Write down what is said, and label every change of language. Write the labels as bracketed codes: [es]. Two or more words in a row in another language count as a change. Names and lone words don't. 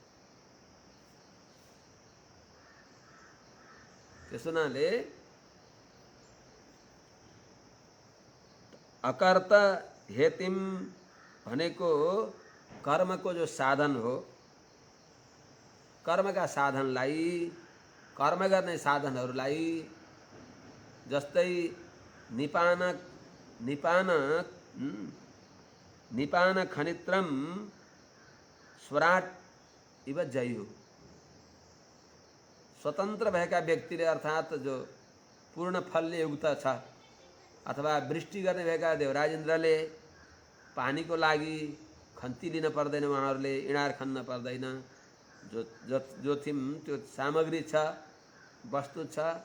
[ne] त्यस हुनाले [sa] अकर्त हेतिम [ne] भनेको कर्मको जो साधन हो कर्मका साधनलाई कर्म गर्ने साधनहरूलाई जस्तै [sa] निपान खनित्रम स्वराट इव जयु [ne] स्वतन्त्र भएका व्यक्तिले अर्थात् जो पूर्ण फलले युक्त छ अथवा वृष्टि गर्ने भएका देवराज इन्द्रले पानीको लागि खन्ती लिन पर्दैन उहाँहरूले इँडार खन्न पर्दैन जो त्यो सामग्री छ वस्तु छ